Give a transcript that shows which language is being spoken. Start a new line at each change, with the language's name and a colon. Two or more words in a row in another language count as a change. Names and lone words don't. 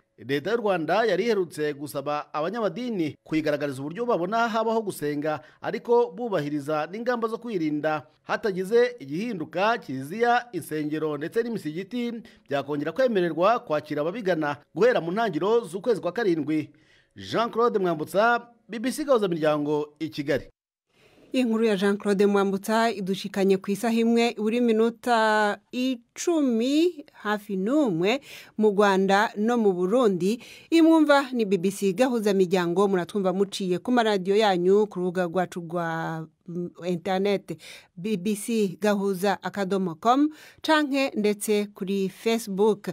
Kinyarwanda: Leta y'u Rwanda yari iherutse gusaba abanyamadini kuyigaragariza uburyo babona habaho gusenga, ariko bubahiriza n'ingamba zo kwirinda. Hatagize igihinduka, Kiriziya, insengero ndetse n'imisigiti byakongera kwemererwa kwakira ababigana guhera mu ntangiriro z'ukwezi kwa 7. Jean-Claude Mwambutsa, BBC Gahuzamiryango, i Kigali.
Rundi: Inkuru ya Jean-Claude Mwambutsa idushikanye ku isaha imwe uri minota 10 hafi n'umwe mu Rwanda no mu Burundi. Imwumva ni BBC Gahuzamiryango, muratwumva muciye ku maradiyo yanyu ku rubuga rwacu rwa internet bbcgahuza.com canke ndetse kuri Facebook.